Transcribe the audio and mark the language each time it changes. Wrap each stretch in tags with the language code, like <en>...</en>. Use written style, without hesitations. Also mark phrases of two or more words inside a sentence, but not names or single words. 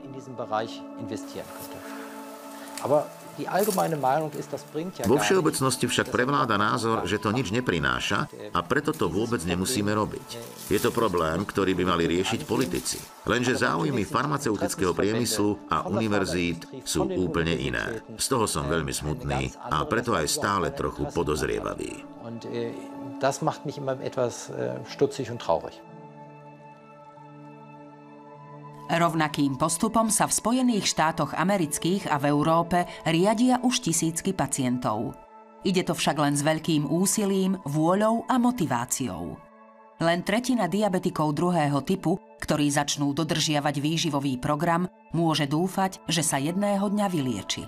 <sk>Vo všeobecnosti však prevláda názor, že to nič neprináša a preto to vôbec nemusíme robiť. Je to problém, ktorý by mali riešiť politici. Lenže záujmy farmaceutického priemyslu a univerzít sú úplne iné. Z toho som veľmi smutný a preto aj stále trochu podozrievavý.</sk> <de>Das macht mich immer etwas stutzig und traurig.</de> <sk>Rovnakým postupom sa v Spojených štátoch amerických a v Európe riadia už tisícky pacientov. Ide to však len s veľkým úsilím, vôľou a motiváciou. Len tretina diabetikov druhého typu, ktorí začnú dodržiavať výživový program, môže dúfať, že sa jedného dňa vylieči.</sk>